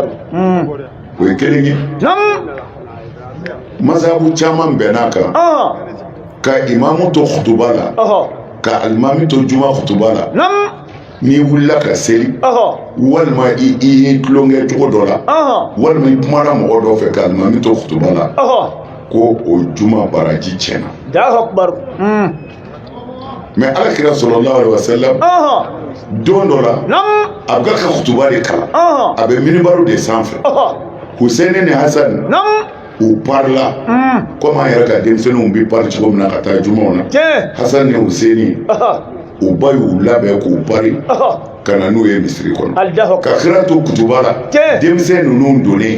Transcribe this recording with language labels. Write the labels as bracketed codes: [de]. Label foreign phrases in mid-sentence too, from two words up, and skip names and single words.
[bm] ko e kelengi mazhabu chaman benaka ka imamu to khutubala ka almami to juma khutubala ni wulila ka seli walima i tulonge cogo dɔ la walima i kumana mɔgɔ dɔ fɛ ka alimami to kutuba la ko o juma baraji tiɲɛna mais alakira sallallahu [ar] عليه وسلم [bm] don dɔ la a bɛ ka kutuba de kalan a bɛ minibaru de sanfɛ Hussein ni Hassan u parla comme an yɛrɛ ka denmisɛnninw bɛ pari cogo min na ka taa jumaw na Hassan ni Hussein u ba y'u labɛn k'u pari ka na n'u ye misiri kɔnɔ ka kira to kutuba la denmisɛn ninnu donnen